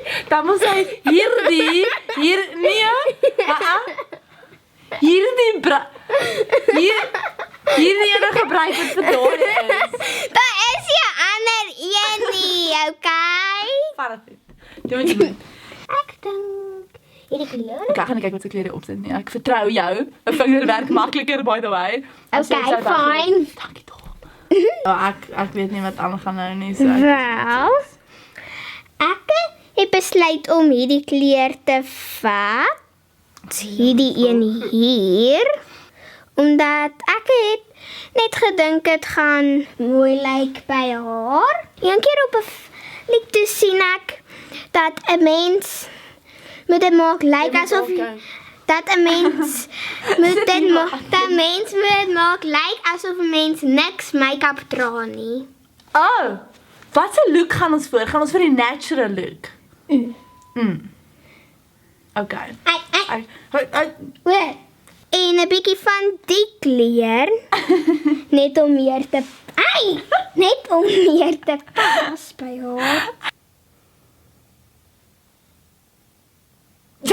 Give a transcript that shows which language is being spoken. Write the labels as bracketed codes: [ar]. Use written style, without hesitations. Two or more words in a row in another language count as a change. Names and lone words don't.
[af] Dan moet sy hierdie hierdie ene gebruik wat vir daai is. Daar is jy ander een nie, okay? Perfek. Doen wat jy moet. Ek dink hierdie kleur. Ek gaan nie kyk wat se klere opsit nie. Ek vertrou jou. 'n Vinger werk makliker [en] by the way. [af] Okay, fine. Dankie tog. Ek weet nie wat aangaan nou nie. So Wel, ek het besluit om hierdie kleur te vat. Hierdie een hier. Omdat ek het net gedink dit gaan mooi lyk by haar. Een keer op 'n fliek toe sien ek dat 'n mens moet dit maak lyk asof dat 'n mens moet dit maak lyk asof 'n mens niks make-up dra nie. Oh, wat 'n look gaan ons voor? Gaan ons vir die [en] natural look? [af] Okay. Wat? En 'n bietjie van die kleur net om meer te pas by haar. Ja.